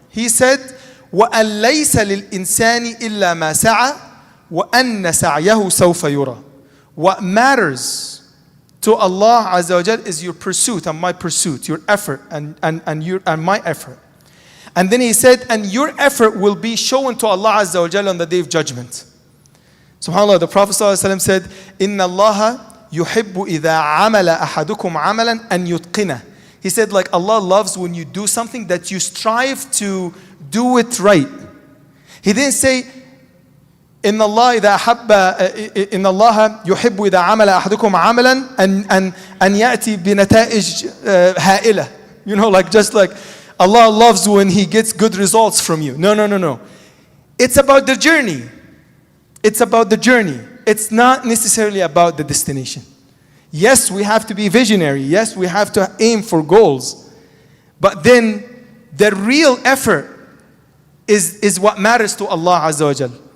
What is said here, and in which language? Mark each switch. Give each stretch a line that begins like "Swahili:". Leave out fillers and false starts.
English: He said,
Arabic: وَأَن لَيْسَ لِلْإِنسَانِ إِلَّا مَا سَعَى وَأَنَّ سَعْيَهُ سَوْفَ يُرَى.
English: What matters to Allah Azza wa Jal is your pursuit and my pursuit, your effort and my effort. And then he said, and your effort will be shown to Allah Azza wa Jal on the day of judgment. SubhanAllah, the Prophet ﷺ said,
Arabic: إِنَّ اللَّهَ يُحِبُّ إِذَا عَمَلَ أَحَدُكُمْ عَمَلًا أَن يُتْقِنَهُ.
English: He said, like Allah loves when you do something that you strive to do it right. He didn't say,
Arabic: إن الله إذا أحب إن الله يحب إذا عمل أحدكم عملا أن يأتي بنتائج هائلة.
English: You know, like just like Allah loves when He gets good results from you. No. It's about the journey. It's about the journey. It's not necessarily about the destination. Yes, we have to be visionary. Yes, we have to aim for goals. But then the real effort is what matters to Allah Azza wa Jal.